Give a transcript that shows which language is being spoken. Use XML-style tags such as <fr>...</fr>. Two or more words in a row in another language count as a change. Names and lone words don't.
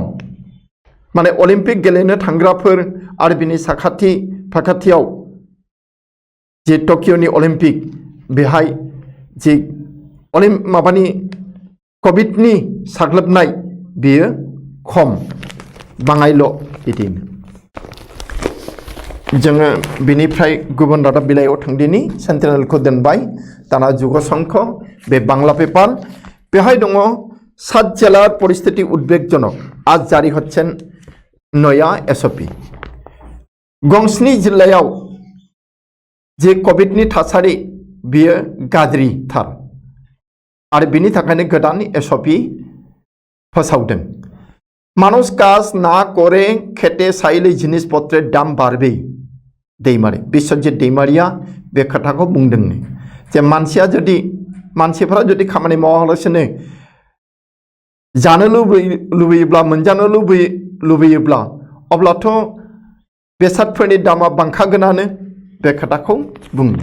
<brx>माने अलिम्पिक गेलेनो थांग्राफोर आरो बिनि साखाथि फाखाथियाव जे टकिअनि अलिम्पिक बेहाय जे माबानि कभिडनि साग्लोबनाय बेयो खम, बाङायल' बिदिनो। जोङो बिनिफ्राय गुबुन रादाब बिलाइयाव थांदिनि सेन्टिनेलखौ दोनबाय। दाना जुगसंख बे बांला पेपार बेहाय दङ</brx> <bn>7 জেলার পরিস্থিতি উদ্বেগজনক, আজ জারি হচ্ছেন নয়া SOP।</bn> <brx>गंस्नि जिल्लायाव जे कभिडनि थासारि बियो गाज्रिथार आरो बिनि थाखायनो गोदान SOP फोसावदों।</brx> <bn>মানুষ কাজ না করে খেতে চাইলে জিনিসপত্রের দাম বাড়বেই।</bn> <brx>दैमारि बिश्वजित दैमारिया बे खोथाखौ बुंदों जे मानसिफोरा जुदि खामानि मावालासिनो जानो लुबैयोब्ला मोनजानो लुबैयोब्ला अब्लाथ' बेसादफोरनि दामा बांखागोनानो बे खोथाखौ बुंदों।</brx>